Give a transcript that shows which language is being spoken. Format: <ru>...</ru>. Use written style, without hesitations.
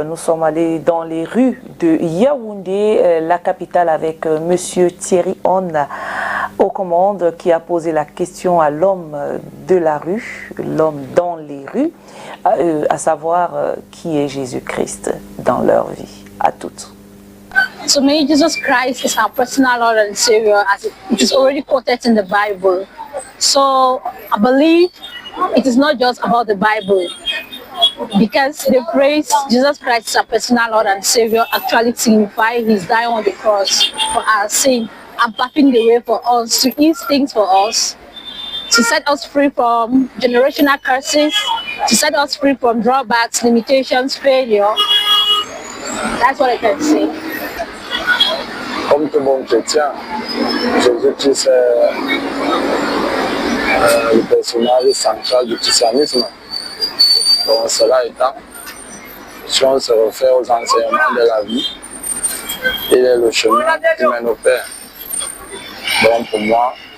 <fr>Nous sommes allés dans les rues de Yaoundé, la capitale, avec Monsieur Thierry On aux commandes, qui a posé la question à l'homme de la rue, l'homme dans les rues, à savoir qui est Jésus-Christ dans leur vie, à toutes.</fr> <en>To me, Jesus Christ is our personal Lord and Savior, as it is already quoted in the Bible. So I believe it is not just about the Bible, because the phrase Jesus Christ is our personal Lord and Savior actually signifies His dying on the cross for our sin and paving the way for us to ease things for us, to set us free from generational curses, to set us free from drawbacks, limitations, failure. That's what I can say.</en> <fr>Comme tout bon chrétien, Jésus-Christ est le personnage central du christianisme. Donc cela étant, si on se réfère aux enseignements de la vie, il est le chemin qui mène au Père. Donc pour moi,</fr>